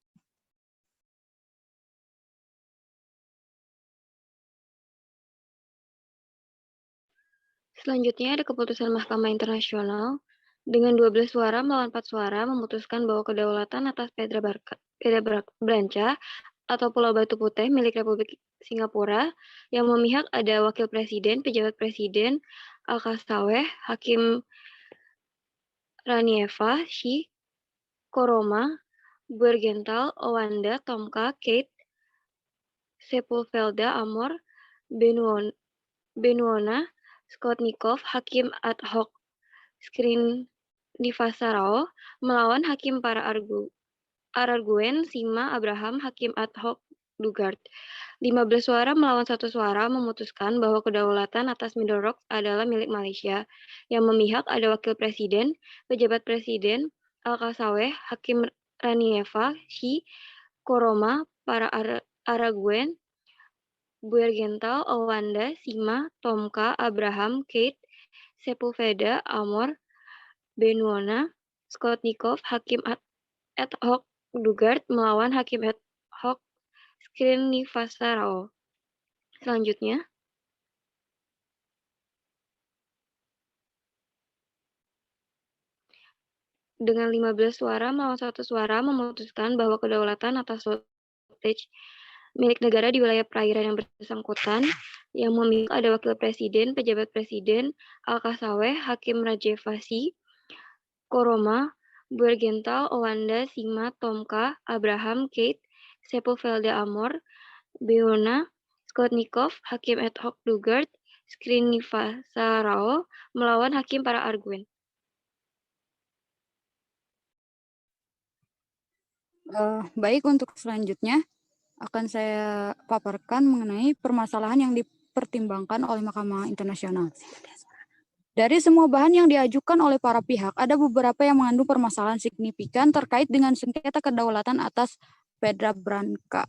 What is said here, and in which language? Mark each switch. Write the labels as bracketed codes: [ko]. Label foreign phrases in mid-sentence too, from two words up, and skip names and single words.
[id] Selanjutnya ada keputusan Mahkamah Internasional dengan 12 suara melawan 4 suara memutuskan bahwa kedaulatan atas Pedra Branca atau Pulau Batu Putih milik Republik Singapura yang memihak ada Wakil Presiden, Pejabat Presiden, Al-Kasaweh, Hakim Ranieva, Shi, Koroma, Burgenthal, Owanda, Tomka, Kate, Sepulveda, Amor, Benuona, Skotnikov, Hakim ad hoc Srinivasarao, melawan Hakim para Arguen, Sima, Abraham, Hakim ad hoc Dugard. 15 suara melawan 1 suara memutuskan bahwa kedaulatan atas Middle Rock adalah milik Malaysia. Yang memihak ada Wakil Presiden, Pejabat Presiden, Al-Kasaweh, Hakim Ranieva, Shi, Koroma, para Arguen, Burgenthal, Owanda, Sima, Tomka, Abraham, Kate, Sepulveda, Amor, Benuona, Skotnikov, Hakim ad hoc Dugard melawan Hakim ad hoc Srinivasarao. Selanjutnya, dengan 15 suara melawan 1 suara memutuskan bahwa kedaulatan atas footage milik negara di wilayah perairan yang bersangkutan yang memiliki ada Wakil Presiden, Pejabat Presiden, Al-Kasaweh, Hakim Rajevasi, Koroma, Burgenthal, Owanda, Sima, Tomka, Abraham, Kate, Sepulveda, Amor, Benuona, Skotnikov, Hakim ad hoc Dugard, Srinivasarao melawan Hakim para Arguen. Baik, untuk selanjutnya akan saya paparkan mengenai permasalahan yang dipertimbangkan oleh Mahkamah Internasional. Dari semua bahan yang diajukan oleh para pihak, ada beberapa yang mengandung permasalahan signifikan terkait dengan sengketa kedaulatan atas Pedra Branca.